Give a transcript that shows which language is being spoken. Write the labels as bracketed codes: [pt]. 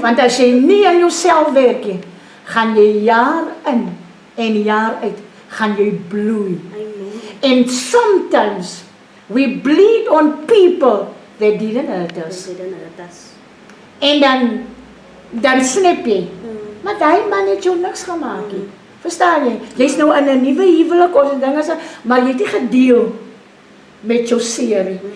[af] Want as jy nie aan jouself werk nie, gaan jy jaar in en jaar uit, gaan jy bloei. Amen. [en] And sometimes we bleed on people that didn't hurt us. [af] Dis dan dit. En dan snap jy, maar die man het jou niks gemaak nie. Verstaan jy? Jy's nou in 'n nuwe huwelik of dinge so, maar jy het nie gedeel met jou seer nie.